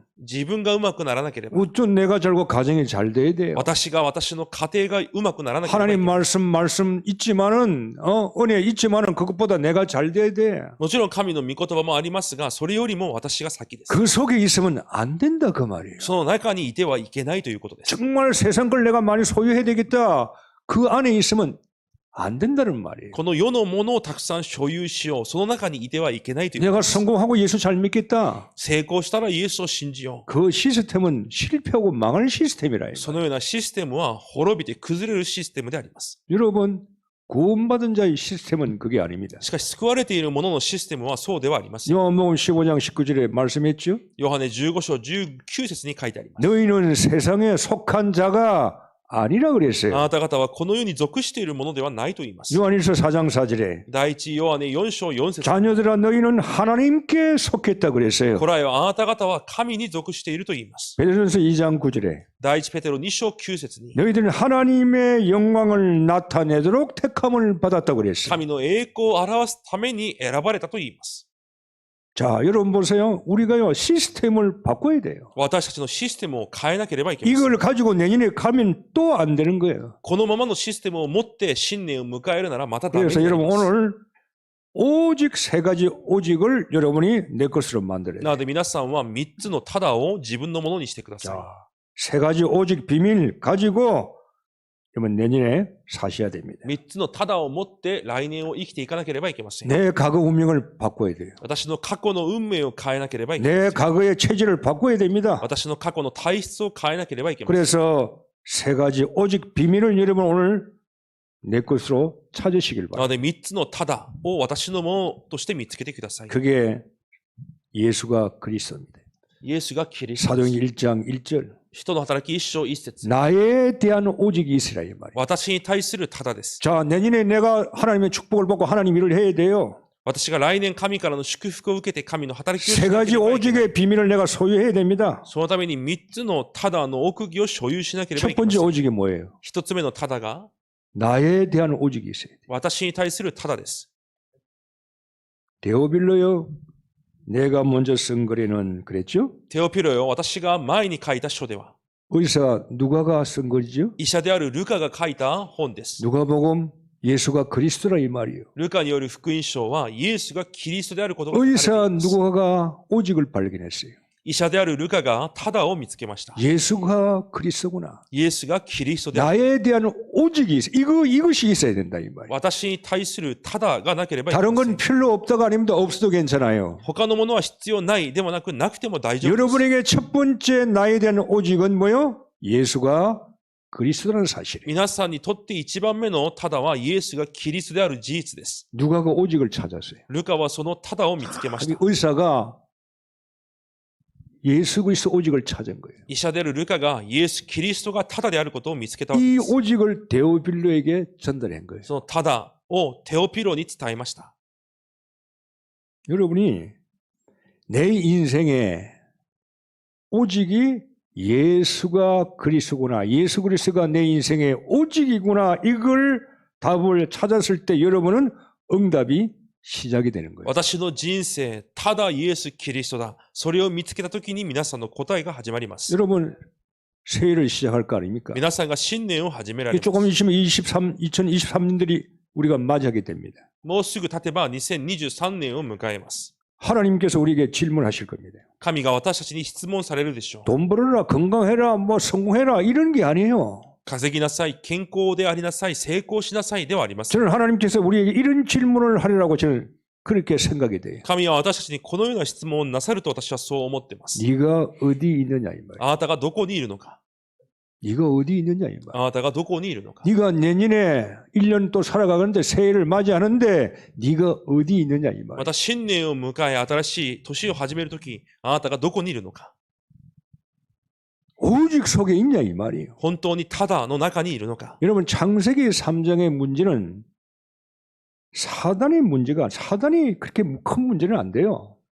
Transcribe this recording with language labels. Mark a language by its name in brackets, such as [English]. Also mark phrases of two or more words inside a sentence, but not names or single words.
[Japanese] 自分がうまくならなければ、 [Korean] 우선 내가 잘고 가정이 잘 돼야 돼요. [Japanese] 私が私の家庭がうまくならなければいけ [Korean] 하나님 [Japanese] ない。 [Korean] 말씀 있지만은 은혜 있지만은 그것보다 내가 잘 돼야 돼. [Japanese] もちろん神の御言葉もありますが、それよりも私が先です。 [Korean] 그 속에 있으면 안 된다 그 말이에요. [Japanese] その中にいてはいけないということです。 [Korean] 정말 세상 걸 내가 많이 소유해야 되겠다. 그 안에 있으면 안 된다는 말이에요. [Japanese] この世のものをたくさん所有しよう。その中にいてはいけないということ [Korean] 내가 [Japanese] です。 [Korean] 성공하고 예수 잘 믿겠다. [Japanese] 成功したらイエスを信じよ [Korean] 그 시스템은 실패하고 망할 시스템이라. [Japanese] う。そのようなシステムは滅びて崩れるシステムであります。 [Korean] 여러분 구원받은 자의 시스템은 그게 아닙니다. [Japanese] しかし救われている者のシステムはそうではありません。 [Korean] 요한복음 15장 19절에 말씀했죠. [Japanese] ヨハネ15章19節に書いてあります。 [Korean] 너희는 세상에 속한 자가 아니라 [Japanese] あ [Korean] 그랬어요. [Japanese] なた方はこの世に属しているものではないと言います。 [Korean] 요한일서 4장 4절에 [Japanese] 第一ヨハネ4章4節 [Korean] 자녀들아 너희는 하나님께 속했다 그랬어요. [Japanese] こらよあなた方は神に属していると言います。 [Korean] 베드로전서 2장 9절에 [Japanese] 第一ペテロ2章9節に [Korean] 너희들은 하나님의 영광을 나타내도록 택함을 받았다 그랬어요. [Japanese] 神の栄光を表すために選ばれたと言います。 [Korean] 자, 여러분 보세요. 우리가요 시스템을 바꿔야 돼요. [Japanese] 私たちのシステムを変えなければいけません。 [Korean] 이걸 가지고 내년에 가면 또 안 되는 거예요. [Japanese] このままのシステムを持って新年を迎えるならまたダメに [Korean] 그래서 [Japanese] なり [Korean] 여러분 [Japanese] ます。 [Korean] 오늘 오직 세 가지 오직을 여러분이 내 것으로 만들어야 [Japanese] な [Korean] 돼요. [Japanese] ので皆さんは3つのただを自分のものにしてください。 [Korean] 자, 세 가지 오직 비밀 가지고 여러분 내년에 사셔야 됩니다. [Japanese] 3 つのただを持って来年を生きていかなければいけません。 [Korean] 내 과거 운명을 바꿔야 돼요. [Japanese] 私の過去の運命を変えなければいけませ [Korean] 내 [Japanese] ん。 [Korean] 과거의 체질을 바꿔야 됩니다. [Japanese] 私の過去の体質を変えなければいけません。 [Korean] 그래서 세 가지 오직 비밀을 여러분 오늘 내 것으로 찾으시길 [Japanese] なの [Korean] 바랍니다. [Japanese] で3つのただを私のものとして見つけてください。 [Korean] 그게 예수가 그리스도입니다. [Japanese] イエスがキリスト [Korean] 사도행 [Japanese] です。 [Korean] 1장 1절 [Japanese] 人の働き1章1節 [Korean] 나에 대한 오직이 있으라 이 말이에요. [Japanese] 私に対するただです。 [Korean] 자, 내년에 내가 하나님의 축복을 받고 하나님 일을 해야 돼요. [Japanese] 私が来年神からの祝福を受けて神の働きをし [Korean] 세 [Japanese] なけ [Korean] 가지 [Japanese] ればいけない。 [Korean] 오직의 비밀을 내가 소유해야 됩니다. [Japanese] そのために3つのただの奥義を所有しなければい [Korean] 첫 [Japanese] けませ [Korean] 번째 [Japanese] ん。 [Korean] 오직이 뭐예요? [Japanese] 1 つ目のただが [Korean] 나에 대한 오직이 있어야 돼요. [Japanese] 私に対するただです。 [Korean] 데오빌로요. 내가 먼저 쓴 글에는 그랬죠? [Japanese] テオピロよ、私が前に書いた書では、 [Korean] 의사 누가가 쓴 글이죠? [Japanese] 医者であるルカが書いた本です。 [Korean] 누가복음 예수가 그리스도라 이 말이에요. [Japanese] ルカによる福音書はイエスがキリストであることが書かれてい [Korean] 의사 [Japanese] ます。 [Korean] 누가가 오직을 발견했어요. [Japanese] 医者であるルカがただを見つけました。 [Korean] 예수가 그리스도구나. [Japanese] イエスがキリストである。 [Korean] 나에 대한 오직이 있어. 이것이 있어야 된다 이 말이에요. [Japanese] 私に対するただがなければいけま [Korean] 다른 [Japanese] せん [Korean] 건 。 필요 없다가 아닙니다. 없어도 괜찮아요. [Japanese] 他のものは必要ないでもなく、なくても大丈夫です。 [Korean] 여러분에게 첫 번째 나에 대한 오직은 뭐요? 예수가 그리스도라는 사실이에요. [Japanese] 皆さんにとって一番目のただはイエスがキリストである事実です。 [Korean] 누가가 오직을 찾았어요. [Japanese] ルカはそのただを見つけまし [Korean] 이 [Japanese] た。 [Korean] 의사가 예수 그리스도 오직을 찾은 거예요. [Japanese] 医者であるルカがイエス・キリストがただであることを見つけたわけ [Korean] 이 [Japanese] です。 [Korean] 오직을 데오빌로에게 전달한 거예요. [Japanese] そのただをテオピロに伝えました。 [Korean] 여러분이 내 인생에 오직이 예수가 그리스도구나. 예수 그리스도가 내 인생의 오직이구나. 이걸 답을 찾았을 때 여러분은 응답이 시작이 되는 거예요. [Japanese] 私の人生、ただイエス・キリストだ。それを見つけたときに皆さんの答えが始まります。 [Korean] 여러분 새해를 시작할 거 아닙니까? [Japanese] 皆さんが新年を始められ [Korean] 이게 [Japanese] ま [Korean] 조금 [Japanese] す。 [Korean] 있으면 2023년들이 우리가 맞이하게 됩니다. [Japanese] もうすぐ経てば2023年を迎えます。 [Korean] 하나님께서 우리에게 질문하실 겁니다. [Japanese] 神が私たちに質問されるでしょう。 [Korean] 돈 벌어라, 건강해라, 뭐 성공해라 이런 게 아니에요. [Japanese] 稼ぎなさい、健康でありなさい、成功しなさいではありません。 [Korean] 저는 하나님께서 우리에게 이런 질문을 하리라고 저는 그렇게 생각이 돼요. [Japanese] 神は私たちにこのような質問をなさると私はそう思っています。 [Korean] 네가 어디 있느냐 이 말이에요. [Japanese] あなたがどこにいるのか。 [Korean] 네가 어디 있느냐 이 말이에요. [Japanese] あなたがどこにいるのか。 [Korean] 네가 내년에 1년 또 살아가는데 새해를 맞이하는데 네가 어디 있느냐 이 [Japanese] ま [Korean] 말이에요. [Japanese] た新年を迎え新しい年を始めるとき、あなたがどこにいるのか。 [Korean] 오직 속에 있냐 이 말이에요. [Japanese] 本当にただの中にいるのか。 [Korean] 여러분 창세기 3장의 문제는 사단의 문제가 사단이 그렇게 큰 문제는 안 돼요.